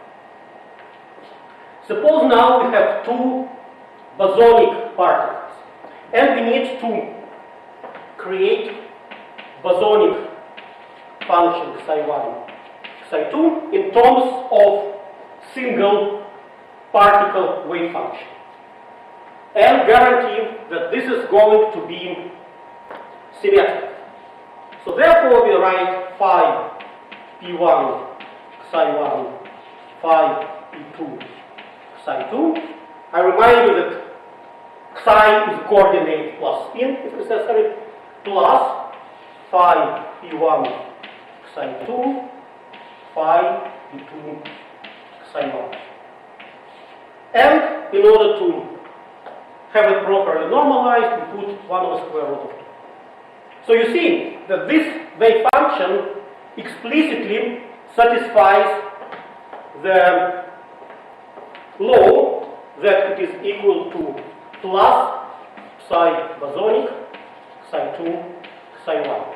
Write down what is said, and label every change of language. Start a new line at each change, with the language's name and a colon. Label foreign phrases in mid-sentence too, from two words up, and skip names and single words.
English: Suppose now we have two bosonic particles, and we need to create bosonic function psi1, psi2 in terms of single particle wave function, and guarantee that this is going to be symmetric. So therefore we write phi p1 psi1, phi p2 psi2. I remind you that psi is coordinate plus spin if necessary, plus phi p1 psi2, phi p2 psi1. And in order to have it properly normalized, we put 1 over square root of 2. So you see that this wave function explicitly satisfies the law that it is equal to plus psi bosonic, psi2, psi1.